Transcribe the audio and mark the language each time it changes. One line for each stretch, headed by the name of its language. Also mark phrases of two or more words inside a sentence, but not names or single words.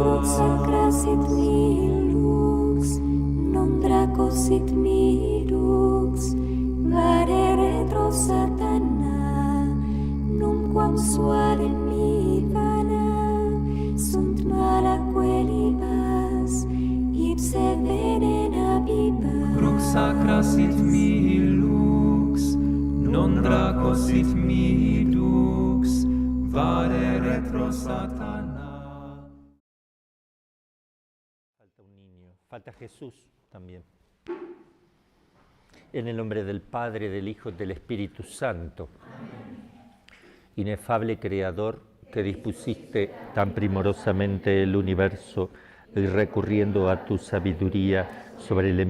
Latin: Crux sacra sit mihi lux, non draco sit mihi lux, vade retro satana, numquam suade mihi vana, sunt malaque libas, ipse venena viva. Crux sacra sit mihi lux, non draco sit mihi lux, vade retro satana.
Spanish: Falta un niño, falta Jesús también. En el nombre del Padre, del Hijo y del Espíritu Santo. Inefable Creador, que dispusiste tan primorosamente el universo y recurriendo a tu sabiduría sobre el